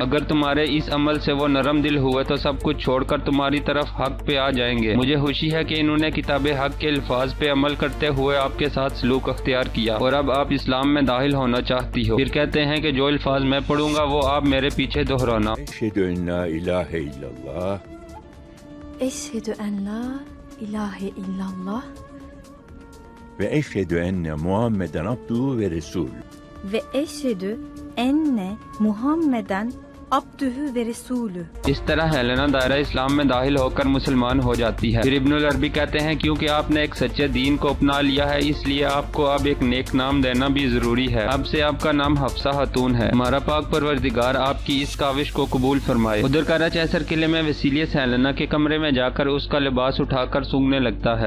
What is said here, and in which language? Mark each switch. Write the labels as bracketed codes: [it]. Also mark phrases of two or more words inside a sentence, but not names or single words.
[hi] अगर तुम्हारे इस अमल से वो नरम दिल हुए तो सब कुछ छोड़कर तुम्हारी तरफ हक पे आ जाएंगे। मुझे खुशी है कि इन्होंने किताबे हक के अल्फाज पे अमल करते हुए आपके साथ सलूक अख्तियार किया और अब आप इस्लाम में दाखिल होना चाहती हो। फिर कहते हैं कि जो अल्फाज मैं पढ़ूंगा वो आप मेरे पीछे दोहराना। [ar] أشهد أن لا إله إلا الله أشهد أن لا إله إلا الله وأشهد أن محمدا عبده ورسول. وأشهد أن محمدا عبده ورسوله. [hi] इस तरह हेलेना दायरा इस्लाम में दाखिल होकर मुसलमान हो जाती है। फिर इब्नुल अरबी कहते हैं क्योंकि आपने एक सच्चे दीन को अपना लिया है इसलिए आपको अब एक नेक नाम देना भी जरूरी है। अब से आपका नाम हफ्सा खातून है। हमारा पाक परवरदिगार आपकी इस काविश को कबूल फरमाए। उधर कराचैसर किले में वसीलियस हेलेना के कमरे में जाकर उसका लिबास उठाकर सूंघने लगता है।